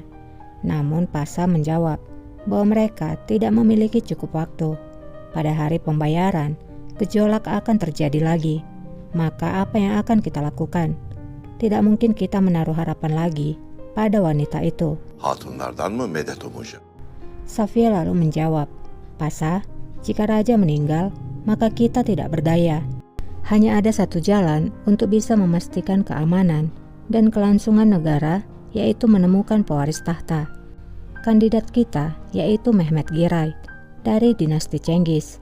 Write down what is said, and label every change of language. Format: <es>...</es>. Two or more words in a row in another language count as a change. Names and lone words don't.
<id>Namun pasa menjawab bahwa mereka tidak memiliki cukup waktu. Pada hari pembayaran, gejolak akan terjadi lagi. Maka apa yang akan kita lakukan? Tidak mungkin kita menaruh harapan lagi pada wanita itu.</id> <tr>Hatunlardan mı medet umacak?</tr> <id>Safia lalu menjawab, "Pasa, jika raja meninggal, maka kita tidak berdaya. Hanya ada satu jalan untuk bisa memastikan keamanan dan kelangsungan negara, yaitu menemukan pewaris tahta. Kandidat kita yaitu Mehmet Giray dari dinasti Cengiz."</id>